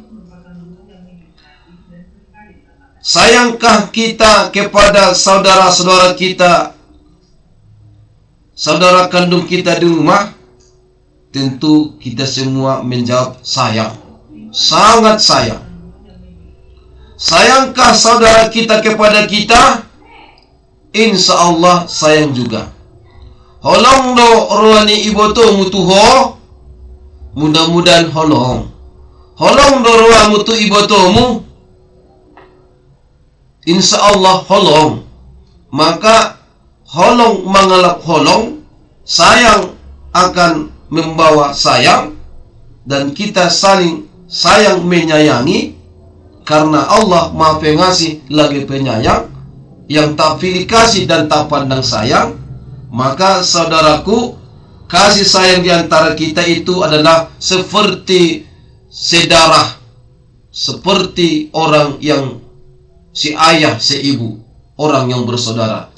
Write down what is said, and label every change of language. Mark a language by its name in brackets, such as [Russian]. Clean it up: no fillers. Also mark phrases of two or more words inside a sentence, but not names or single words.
[Indonesian] Sayangkah kita kepada saudara-saudara kita, saudara kandung kita di rumah? Tentu kita semua menjawab sayang, sangat sayang. Sayangkah saudara kita kepada kita? [Arabic] Insya Allah [Indonesian] sayang juga. [Batak Mandailing] Holong do roani iboto mutuho, [Indonesian] mudah-mudahan holong. [Batak Mandailing] Holong do roa mutu ibotomu, [Arabic] insya Allah [Indonesian] holong. Maka [Batak Mandailing] holong mengalap holong, [Indonesian] sayang akan membawa sayang, dan kita saling sayang menyayangi. Karena Allah Maha Pengasih lagi penyayang, yang tak pilih kasih dan tak pandang sayang. Maka saudaraku, kasih sayang di antara kita itu adalah seperti sedarah, seperti orang yang seayah seibu, orang yang bersaudara.